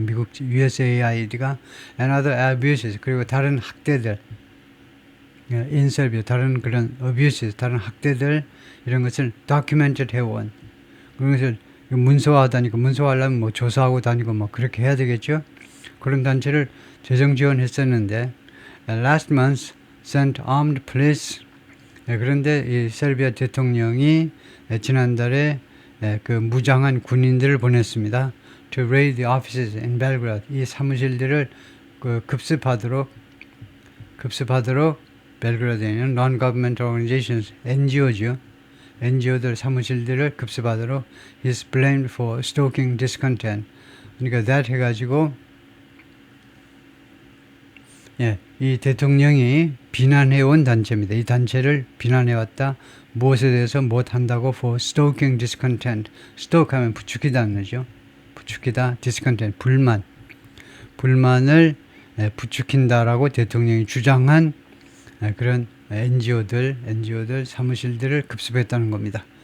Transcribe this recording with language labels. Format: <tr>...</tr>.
<ko>미국 USAID가</ko> <en>and other abuses,</en> <ko>그리고 다른 학대들,</ko> <en>in Serbia</en> <ko>다른 그런 abuses, 다른 학대들 이런 것을 documented 해온 그것을 문서화하다니까 문서화하려면 뭐 조사하고 다니고 뭐 그렇게 해야 되겠죠. 그런 단체를 재정 지원했었는데</ko> <en>last month sent armed police.</en> <ko>그런데 이 세르비아 대통령이 지난달에 그 무장한 군인들을 보냈습니다.</ko> <en>To raid the offices in Belgrade.</en> <ko>이 사무실들을 급습하도록 벨그라드에 있는</ko> <en>non-governmental organizations,</en> <ko>NGO죠. NGO들 사무실들을 급습하도록</ko> <en>is blamed for stoking discontent.</en> <ko>그러니까 that 해가지고 이 대통령이 비난해온 단체입니다. 이 단체를 비난해왔다. 무엇에 대해서 못한다고</ko> <en>for stoking discontent.</en> <ko>stoke 하면 부추기다는 거죠. 부추기다, discontent, 불만을 부추긴다라고 대통령이 주장한 그런 NGO들 사무실들을 급습했다는 겁니다.</ko>